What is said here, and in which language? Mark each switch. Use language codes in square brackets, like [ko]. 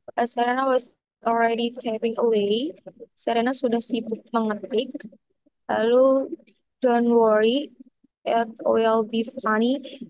[en] Serena was already typing away. [id] Serena sudah sibuk mengetik. Lalu [en] don't worry, it will be funny.